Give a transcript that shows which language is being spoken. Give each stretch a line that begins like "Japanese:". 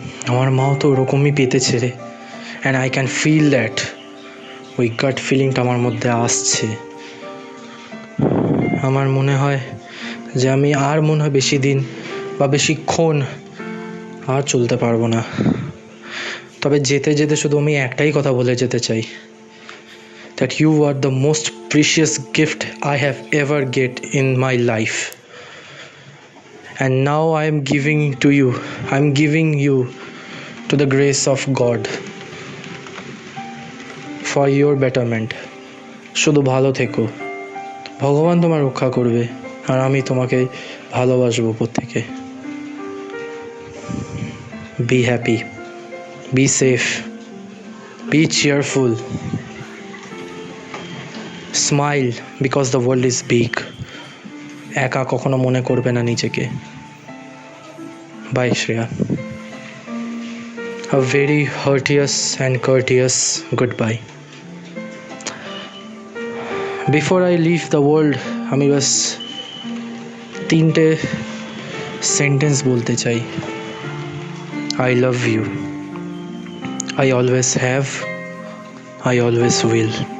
Bangla: আমার মাও তো ওরকমই পেতেছে রে,
English: And I can feel that.
Bangla: ওই গাট ফিলিংটা আমার মধ্যে আসছে। আমার মনে হয় যে আমি আর মনে হয় বেশি দিন বা বেশিক্ষণ আর চলতে পারবো না। তবে যেতে যেতে শুধু আমি একটাই কথা বলে যেতে চাই,
English: that you are the most precious gift I have ever get in my life, and now I am giving you to the grace of God for your betterment.
Bangla: শুধু ভালো থেকো, ভগবান তোমার রক্ষা করবে, আর আমি তোমাকে ভালোবাসবো প্রত্যেকে।
English: Be happy, be safe, be cheerful, smile because the world is big.
Bangla: একা কখনো মনে করবে না নিজেকে।
English: Bye
Bangla: Shreya.
English: A very hearteous and courteous goodbye. Before I leave the world,
Bangla: আমি বাস 3টে সেন্টেন্স বলতে চাই।
English: I love you. I always have. I always will.